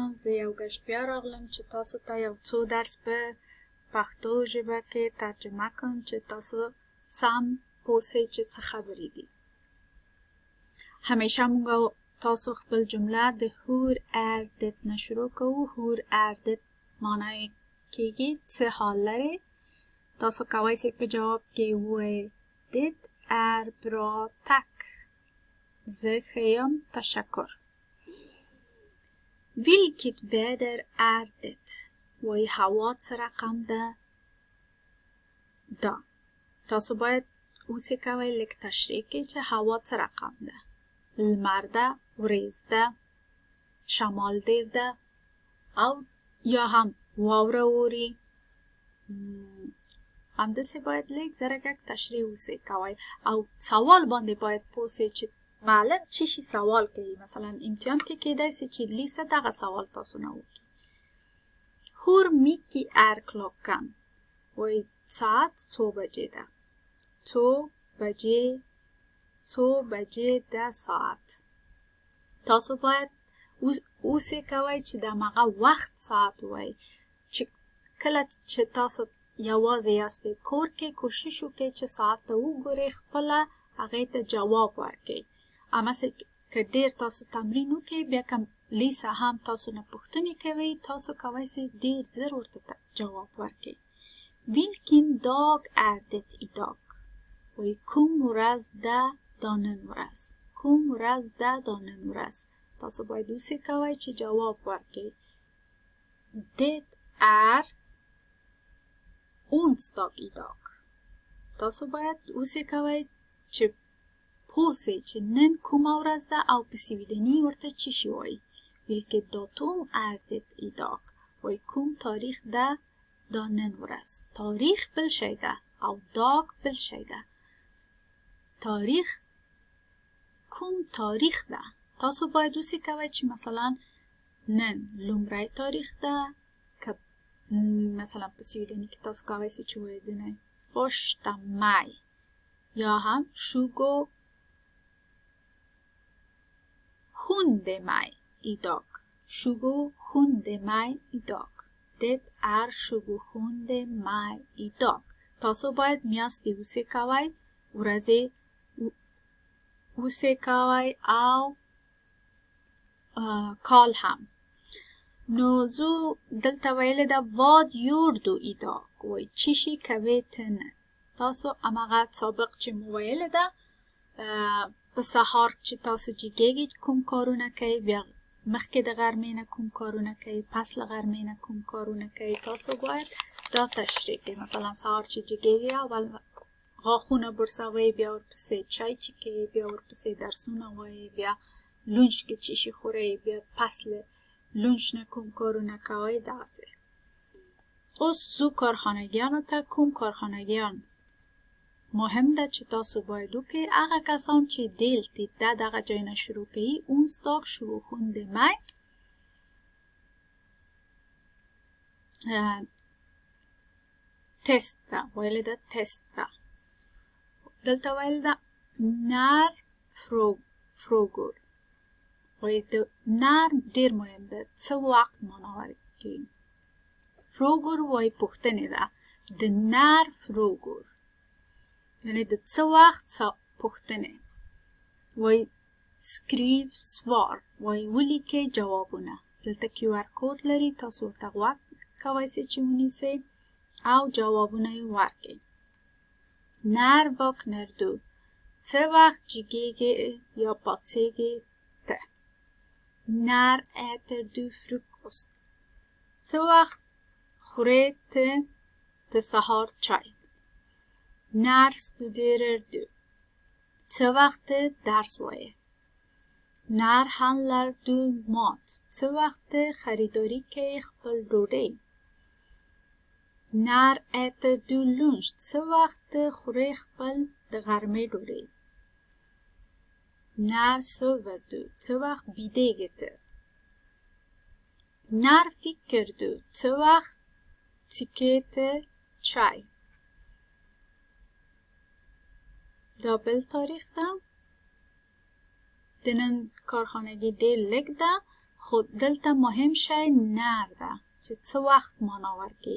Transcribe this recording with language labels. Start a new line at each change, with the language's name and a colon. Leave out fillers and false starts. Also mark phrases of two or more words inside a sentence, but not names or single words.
Pashto: زه یو ګشت بیا راغلم چې تاسو ته یو څو درس په پښتو ژبه کې ترجمه کوم چې تاسو سم پوه سئ چې څه خبرې دي. همیشه موږ تاسو خپل جمله د
Swedish: Hur är det
Pashto: نه شروع کوو.
Swedish: Hur är det
Pashto: معنی کېږي څه حال لرئ. تاسو کولی سئ په جواب کې ووایئ
Swedish: det är bra tack.
Pashto: زه ښه یم تشکر.
Swedish: Vilket väder är det?
Pashto: وای هوا څه رقم ده؟ دا تاسو باید اوس یې کوئ لږ تشریح کړئ چې هوا څه رقم ده. لمر ده، وریځ ده، شمال ډیر ده، او یا هم واوره اوري. همداسې باید لیک زرگک تشریح وسی کوي او سوال باندې باید پوسی چې معلم چی شي سوال کوي. مثلا امتحان کې کېدای سي چې لیسه دغه سوال تاسو نه وکړي.
Swedish: Hur mycket är klockan?
Pashto: وای ساعت څو بجې ده؟ څو بجې ده ساعت. تاسو باید اوسې کوئ چې د هغه وخت ساعت وای. چې کله چې تاسو یوازې یاستئ کور کې کوشش وکړئ چې ساعت ته وګورئ، خپله هغې ته جواب ورکړئ. هماسې که ډېر تاسو تمرین وکړئ بیا که لیسه هم تاسو نه پوښتنې کوئ تاسو کولی سئ ډېر زر ورته جواب ورکړئ.
Swedish: Vilken dag är det idag?
Pashto: وای کوم ورځ ده دا نن ورځ. کوم ورځ ده دا نن ورځ. تاسو باید اوسې کوئ چې جواب ورکړئ.
Swedish: Det är onsdag idag.
Pashto: تاسو باید اوسې کوئ چې پوه سئ چې نن کومه ورځ ده او په سویډني ورته چی شي وایي.
Swedish: Vilket datum är det idag?
Pashto: وای کوم تاریخ ده دا نن ورځ. تاریخ بل شی ده او داگ بل شی ده. تاریخ کوم تاریخ ده. تاسو باید اوسې کوئ چې مثلا نن لومړی تاریخ ده، که مثلا په سویډني کې تاسو کولی سئ چې ووایئ
Swedish: första maj
Pashto: یا هم
Swedish: 27 maj idag. 27 maj idag. Det är 27 maj idag.
Pashto: تاسو باید میاشتې اوسې کوئ، ورځې اوسې کوئ او کال هم. نو زه دلته ویلې ده
Swedish: vad gör du idag؟
Pashto: وایي چی شي کوې ته نن. تاسو هماغه سابق چې مو ویلې ده په سهار چې تاسو جګیږئ کوم کارونه کوئ، بیا مخکې د غرمې نه کوم کارونه کوئ، پس له غرمې نه کوم کارونه کوئ. تاسو باید دا تشریح کړئ. مثلا سهار چې جګیږئ اول غاښونه برسوئ، بیا ورپسې چای چښئ، بیا ورپسې درسونه وایئ، بیا لونچ کې چی شي خورئ، بیا پس له لونچ نه کوم کارونه کوئ. دغسې. اوس زو کارخانګیانو ته کوم کارخانګیان مهم ده چې تاسو باید وکړئ. هغه کسان چې deltid ده دغه جای نه شروع کوي.
Swedish: onsdag 27 maj.
Pashto: test ده ویلې ده test ده. دلته ویل ده
Swedish: när frågor.
Pashto: وایي د نر ډېر مهم ده. څه وخت معنا ورکوي. فروګور وایي پوښتنې ده. د
Swedish: när frågor
Pashto: یعنې د څه وخت پوښتنې. وایي
Swedish: skriv svar.
Pashto: وایي ولیکئ جوابونه. دلته QR کوډ لري، تاسو ورته غوږ کولی سئ چې ونیسئ او جوابونه یې ورکړئ.
Swedish: när vaknar du؟
Pashto: څه وخت جګیږئ یا پاڅیږئ ته.
Swedish: När äter du frukost؟
Pashto: څه وخت خورئ ته د سهار چای.
Swedish: När studerar du؟
Pashto: څه وخت ته درس وایې.
Swedish: När handlar du mat؟
Pashto: څه وخت ته خریداري کوې خپل ډوډۍ.
Swedish: När äter du lunch؟
Pashto: څه وخت ته خورئ خپل د غرمې ډوډۍ.
Swedish: När sover du؟
Pashto: څه وخت بیدېږې ته.
Swedish: När ficker du؟
Pashto: څه وخت څښې ته چای. دا بل تاریخ ده. د نن کارخانګي ډېر لږ ده، خو دلته مهم شی نر ده چې څه وخت معنا ورکوي.